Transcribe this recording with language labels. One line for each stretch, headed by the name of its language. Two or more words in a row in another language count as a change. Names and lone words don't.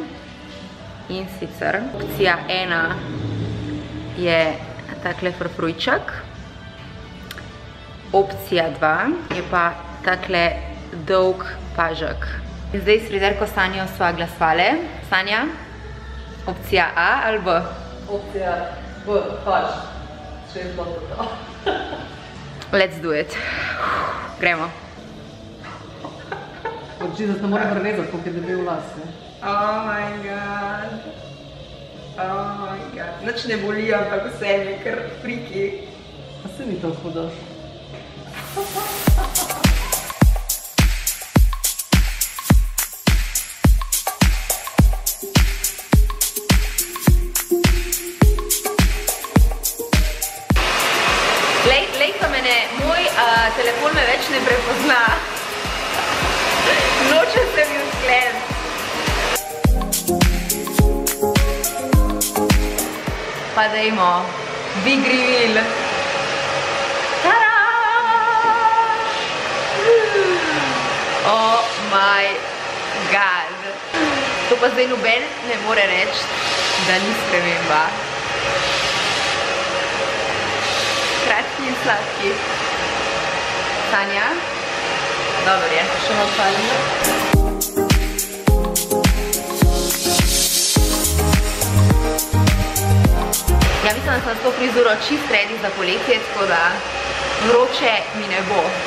Slovenian: In sicer opcija 1 je takle frfrujček. Opcija 2 je pa takle dolg pažek. In zdaj s frizerko Sanjo sva glasovale. Sanja, opcija A ali B? Opcija B, paž. Še je zelo to.
English: Let's do it.
Slovenian: Gremo. Oči, da se ne mora prevezati, koliko je debel las.
English: Oh my god. Oh my god.
Slovenian: Nič ne boli, ampak vse mi je kar friki. A se ni to hudo? Lejka mene, moj telefon me več ne prepozna. Noče se mi odklen. Pa dajmo,
English: big reveal. Tada! Oh my god.
Slovenian: To pa zdaj noben ne more reči, da ni sprememba. Kratki in sladki. Sanja? Dobro je. Še malo šalimo. Ja, mislim, da sem s to frizuro čist ready za poletje, tako da vroče mi ne bo.